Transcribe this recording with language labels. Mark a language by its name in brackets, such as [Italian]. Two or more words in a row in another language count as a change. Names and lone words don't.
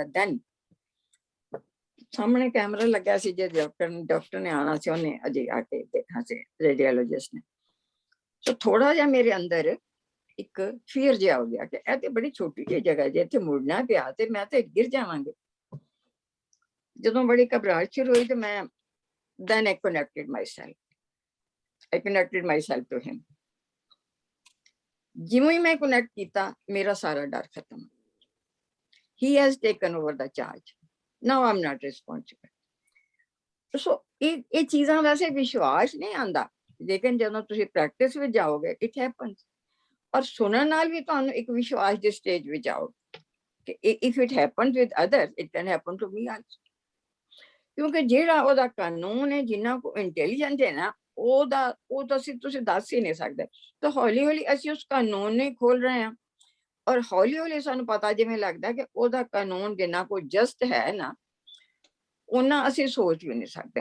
[Punjabi] ਦੈਨ ਸਾਹਮਣੇ ਕੈਮਰਾ ਲੱਗਾ ਸੀ, ਜੇ ਡਾਕਟਰ ਨੇ ਆਉਣਾ ਸੀ, ਉਹਨੇ ਅਜੇ ਆ ਕੇ ਦੇਖਣਾ ਸੀ, ਰੇਡੀਓਲੋਜਿਸਟ ਨੇ। ਸੋ ਥੋੜਾ ਜਿਹਾ ਮੇਰੇ ਅੰਦਰ ਇੱਕ ਫੀਅਰ ਜਿਹਾ ਹੋ ਗਿਆ ਕਿ ਇਹ ਤੇ ਬੜੀ ਛੋਟੀ ਜਿਹੀ ਜਗ੍ਹਾ, ਜੇ ਇੱਥੇ ਮੁੜਨਾ ਪਿਆ ਤੇ ਮੈਂ ਤੇ ਗਿਰ ਜਾਵਾਂਗੇ। ਜਦੋਂ ਬੜੀ ਘਬਰਾਹਟ ਸ਼ੁਰੂ ਹੋਈ ਤੇ ਮੈਂ [English] then I connected myself I connected myself to him. [Punjabi] ਜਿਵੇਂ ਹੀ ਮੈਂ connect ਕੀਤਾ ਮੇਰਾ ਸਾਰਾ ਡਰ ਖਤਮ। [English] He has taken over the charge. Now I'm not responsible. [Punjabi] So ਇਹ ਚੀਜ਼ਾਂ ਵੈਸੇ ਵਿਸ਼ਵਾਸ ਨਹੀਂ ਆਉਂਦਾ, ਲੇਕਿਨ ਜਦੋਂ ਤੁਸੀਂ ਪ੍ਰੈਕਟਿਸ ਵਿੱਚ ਜਾਓਗੇ [English] it happens। [Punjabi] ਔਰ ਸੁਣਨ ਨਾਲ ਵੀ ਤੁਹਾਨੂੰ ਇੱਕ ਵਿਸ਼ਵਾਸ ਦੀ ਸਟੇਜ ਵਿੱਚ ਆਓਗੇ ਕਿ [English] if it happens with others it can happen to me also। [Punjabi] ਕਿਉਂਕਿ ਜਿਹੜਾ ਉਹਦਾ ਕਾਨੂੰਨ ਹੈ, ਜਿੰਨਾ ਕੋ ਇੰਟੈਲੀਜੈਂਟ ਹੈ ਨਾ, ਉਹ ਤਾਂ ਤੁਸੀਂ ਦੱਸ ਹੀ ਨਹੀਂ ਸਕਦੇ। ਤਾਂ ਹੌਲੀ ਹੌਲੀ ਅਸੀਂ ਉਸ ਕਾਨੂੰਨ ਨੂੰ ਖੋਲ ਰਹੇ ਹਾਂ, ਔਰ ਹੌਲੀ ਹੌਲੀ ਸਾਨੂੰ ਪਤਾ ਜਿਵੇਂ ਲੱਗਦਾ ਕਿ ਉਹਦਾ ਕਾਨੂੰਨ ਜਿੰਨਾ ਕੋ ਜਸਟ ਹੈ ਨਾ, ਉਹਨਾਂ ਅਸੀਂ ਸੋਚ ਵੀ ਨਹੀਂ ਸਕਦੇ।